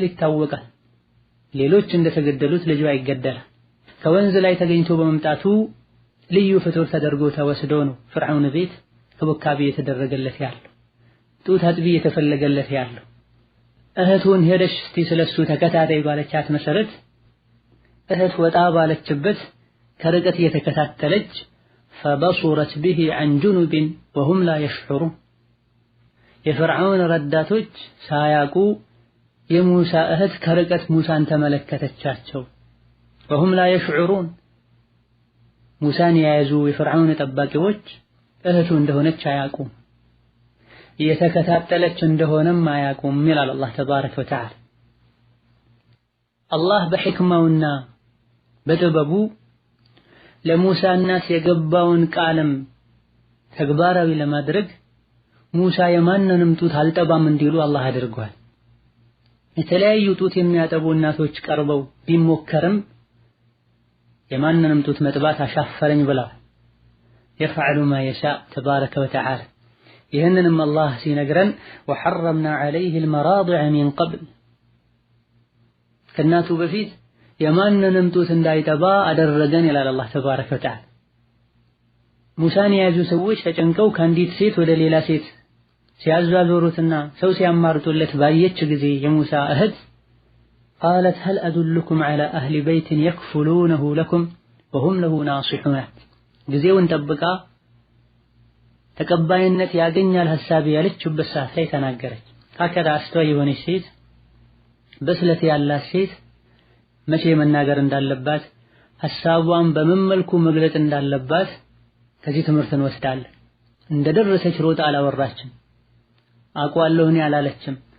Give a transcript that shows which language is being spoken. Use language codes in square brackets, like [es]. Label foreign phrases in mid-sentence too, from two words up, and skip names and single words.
[am] ይታወቃል። ሌሎች እንደተገደሉት ልጇ ይገደላል። ከወንዝ ላይ ተገኝቶ በመምጣቱ ልዩ ፍጡር ተደርጎ ተወስዶ ነው ፍርዓውን ቤት ክብካቤ የተደረገለት ያለው ጡት አጥቢ የተፈለገለት ያለው። እህቱን ሄደሽ እስቲ ስለሱ ተከታታይ ባለቻት መሰረት እህት ወጣ ባለችበት ከርቀት እየተከታተለች [ar] فبصرت به عن جنب وهم لا يشعرون [am] የፍርዓውን ረዳቶች ሳያቁ የሙሳ እህት ከርቀት ሙሳን ተመለከተቻቸው። [ar] وهم لا يشعرون [am] ሙሳን የያዙ የፍርዓውን ጠባቂዎች እህቱ እንደሆነች አያቁም፣ እየተከታተለች እንደሆነም አያቁም ይላል አላህ [ar] تبارك وتعالى። [am] አላህ በሕክማውና በጥበቡ ለሙሳ እናት የገባውን ቃልም ተግባራዊ ለማድረግ ሙሳ የማንንም ጡት አልጠባም እንዲሉ አላህ አድርጓል። የተለያዩ ጡት የሚያጠቡ እናቶች ቀርበው ቢሞከርም የማንንም ጡት መጥባት አሻፈረኝ ብለዋል። [ar] يفعل ما يشاء تبارك وتعالى። [am] ይህንንም አላህ ሲነግረን [ar] وحرمنا عليه المراضع من قبل [am] ከእናቱ በፊት የማንንም ጡት እንዳይጠባ አደረገን ይላል አላህ [ar] تبارك وتعالى። [am] ሙሳን የያዙ ሰዎች ተጨንቀው ከአንዲት ሴት ወደ ሌላ ሴት ሲያዟዟሩትና ሰው ሲያማርጡለት ባየች ጊዜ የሙሳ እህት [ar] قالت هل أدلكم على أهل بيت يكفلونه لكم وهم له ناصحون [am] ጊዜውን ጠብቃ ተቀባይነት ያገኛል ሐሳብ ያለችበት ሰዓት ላይ ተናገረች። አከዳ አስተዋይ የሆነች ሴት በስለት ያላት ሴት መቼ መናገር እንዳለባት ሐሳቧን በምን መልኩ መግለጽ እንዳለባት ከዚህ ትምህርት እንወስዳለን። እንደደረሰች ሮጣ አላወራችም፣ አቋለሁ እኔ አላለችም፣